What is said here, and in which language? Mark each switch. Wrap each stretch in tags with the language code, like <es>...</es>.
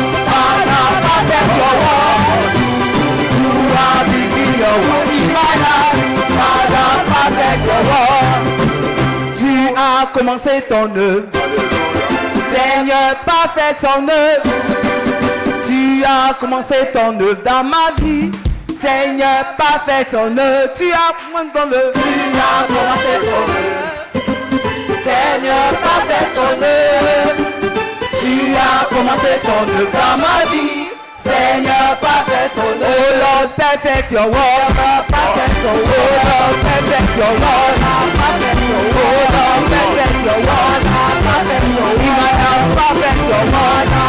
<en>Father, perfect your work. You are begin your work in my life. Father, perfect your work.</en> <fr>Tu as commencé ton œuvre. Seigneur, parfait ton œuvre. Tu as commencé ton œuvre dans ma vie. Seigneur, parfait ton œuvre. Tu as commencé ton œuvre. Tu as commencé ton œuvre. Seigneur, parfait ton œuvre. Tu as commencé ton œuvre dans ma vie. Seigneur, parfait ton œuvre.</fr> <en>Oh Lord, perfect your word. Perfect your word. Oh Lord, perfect your word. Perfect your word. Oh Lord, perfect your word. Perfect your word. In my heart, perfect your word.</en>